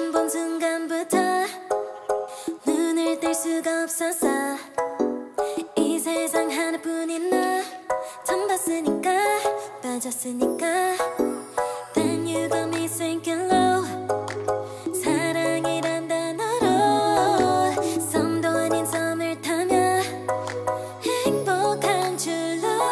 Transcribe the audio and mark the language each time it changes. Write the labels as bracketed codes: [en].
[ko] 순간부터 눈을 뗄 수가 없었어. 이 세상 하나뿐인 너 처음 봤으니까 빠졌으니까. [en] Then you got me sinking low. [ko] 사랑이란 단어로 섬도 아닌 섬을 타며 행복한 줄로.